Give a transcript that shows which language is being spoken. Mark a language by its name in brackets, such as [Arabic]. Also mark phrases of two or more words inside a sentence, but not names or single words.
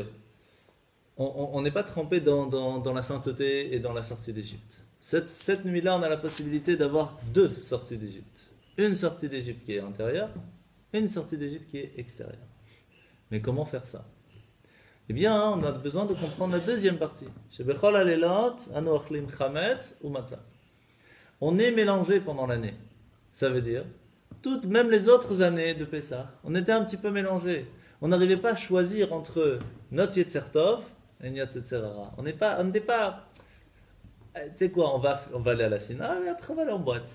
[French] On n'est pas trempé dans la sainteté et dans la sortie d'Égypte. Cette nuit-là, on a la possibilité d'avoir 2 sorties d'Égypte. Une sortie d'Égypte qui est intérieure, et une sortie d'Égypte qui est extérieure. Mais comment faire ça? Eh bien, on a besoin de comprendre la deuxième partie. [Hebrew] שבכל הלילות אנו אוכלים חמץ ומצה. [French] On est mélangé pendant l'année. Ça veut dire, même les autres années de Pessah, on était un petit peu mélangés. On n'arrivait pas à choisir entre notre [Hebrew] יצר טוב [French] et notre [Hebrew] יצר הרע. [French] On n'était pas... Tu sais quoi, on va aller à la Sina et après on va aller en boîte.